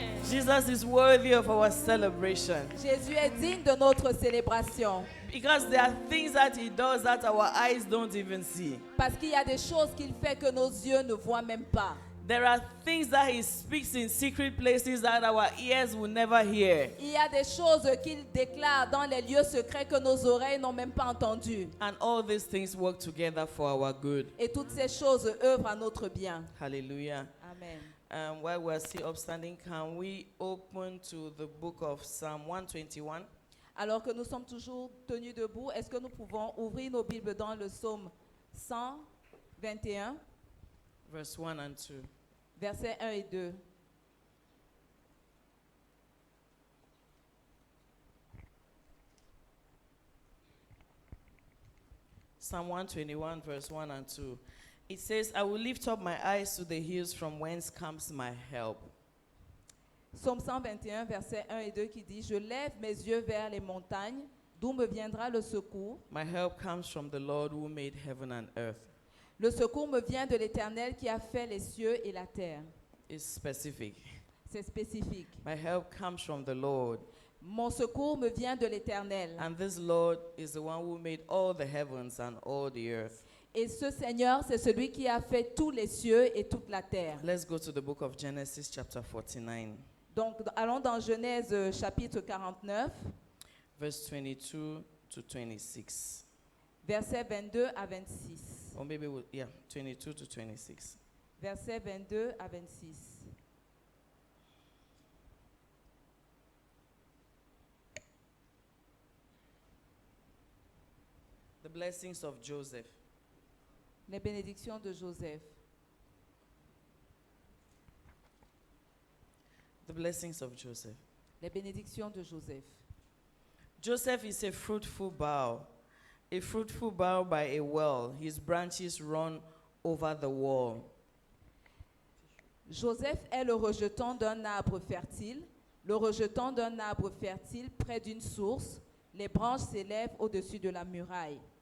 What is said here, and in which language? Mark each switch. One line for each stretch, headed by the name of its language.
English: Jesus is worthy of our celebration.
French: Jésus est digne de notre célébration.
English: Because there are things that he does that our eyes don't even see.
French: Parce qu'il y a des choses qu'il fait que nos yeux ne voient même pas.
English: There are things that he speaks in secret places that our ears will never hear.
French: Il y a des choses qu'il déclare dans les lieux secrets que nos oreilles n'ont même pas entendues.
English: And all these things work together for our good.
French: Et toutes ces choses œuvrent à notre bien.
English: Hallelujah. Amen. While we're still upstanding, can we open to the book of Psalm 121?
French: Alors que nous sommes toujours tenus debout, est-ce que nous pouvons ouvrir nos Bibles dans le psaume 121,
English: Verse 1 and 2.
French: versets 1 et 2.
English: Psalm 121, verse 1 and 2. It says, I will lift up my eyes to the hills from whence comes my help.
French: Psaume 121, versets 1 et 2 qui dit « Je lève mes yeux vers les montagnes, d'où me viendra le secours.
English: My help comes from the Lord who made heaven and earth.
French: Le secours me vient de l'Éternel qui a fait les cieux et la terre. »
English: It's specific.
French: C'est spécifique.
English: My help comes from the Lord.
French: Mon secours me vient de l'Éternel.
English: And this Lord is the one who made all the heavens and all the earth.
French: Et ce Seigneur, c'est celui qui a fait tous les cieux et toute la terre.
English: Let's go to the book of Genesis, chapter 49,
French: Donc, allons dans Genèse chapitre 49,
English: verse 22 to 26.
French: versets 22 à 26.
English: Or maybe, 22 to 26.
French: Versets 22 à 26.
English: The blessings of Joseph.
French: Les bénédictions de Joseph.
English: The blessings of Joseph.
French: Les bénédictions de Joseph.
English: Joseph is a fruitful bough by a well. His branches run over the wall.
French: Joseph est le rejeton d'un arbre fertile, le rejeton d'un arbre fertile près d'une source. Les branches s'élèvent au-dessus de la muraille.